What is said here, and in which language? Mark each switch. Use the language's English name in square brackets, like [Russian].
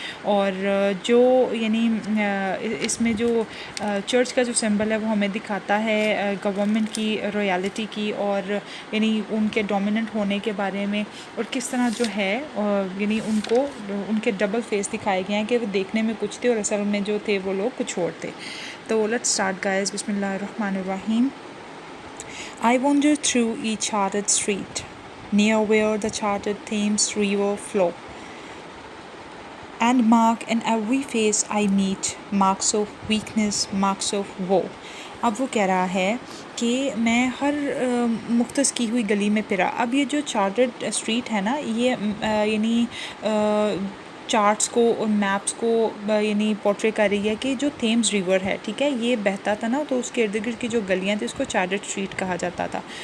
[Urdu] اور جو یعنی اس میں جو چرچ کا جو سمبل ہے وہ ہمیں دکھاتا ہے گورنمنٹ کی رویالٹی کی, اور یعنی ان کے ڈومیننٹ ہونے کے بارے میں, اور کس طرح جو ہے یعنی ان کو ان کے ڈبل فیس دکھائے گئے ہیں کہ وہ دیکھنے میں کچھ تھے اور اصل میں جو تھے وہ لوگ کچھ اور تھے. تو [English] let's start guys, [Arabic] بسم اللہ الرحمن الرحیم. [English] I wander through each charted street, near where the charted Thames river flow, and mark in every face I meet marks of weakness, marks of woe. [Urdu] اب وہ کہہ رہا ہے کہ میں ہر مختص کی ہوئی گلی میں پھرا. اب یہ جو چارٹڈ اسٹریٹ ہے نا, یہ یعنی چارٹس کو اور میپس کو یعنی پورٹری کر رہی ہے کہ جو تھیمز ریور ہے, ٹھیک ہے, یہ بہتا تھا نا, تو اس کے ارد گرد کی جو گلیاں تھیں اس کو چارٹڈ اسٹریٹ کہا جاتا تھا.